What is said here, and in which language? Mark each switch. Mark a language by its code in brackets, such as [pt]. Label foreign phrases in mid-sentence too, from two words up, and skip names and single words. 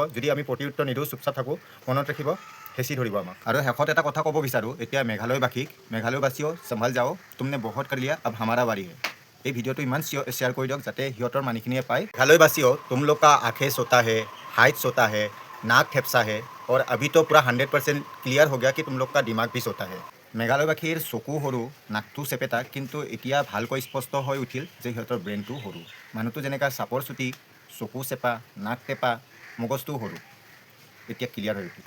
[as] যদি আমি প্ৰত্যুত্তৰ নিদিওঁ চুপচাপ থাকোঁ, মনত ৰাখিব হেঁচি ধৰিব আমাক। আৰু শেষত এটা কথা ক'ব বিচাৰোঁ এতিয়া মেঘালয়বাসীও [hi] संभल जाओ, तुमने बहुत कर लिया अब हमारा बारी है। [as] এই ভিডিঅ'টো ইমান শ্বেয়াৰ কৰি দিয়ক যাতে সিহঁতৰ মানুহখিনিয়ে পায়। [hi] मेघालयवासियो तुम लोग का आँखे छोटा है, हाइट छोटा है, नाक थेपचा है, और अभी तो पूरा 100% क्लियर हो गया कि तुम लोग का दिमाग भी सोता है। [as] মেঘালয়বাসীৰ চকু সৰু, নাকটো চেপেটা, কিন্তু এতিয়া ভালকৈ স্পষ্ট হৈ উঠিল যে সিহঁতৰ ব্ৰেইনটো সৰু। মানুহটো যেনেকৈ চাপৰ চুটি, চকু চেপা, নাক টেপা, মগজটোও সৰু, এতিয়া ক্লিয়াৰ হৈ উঠিল।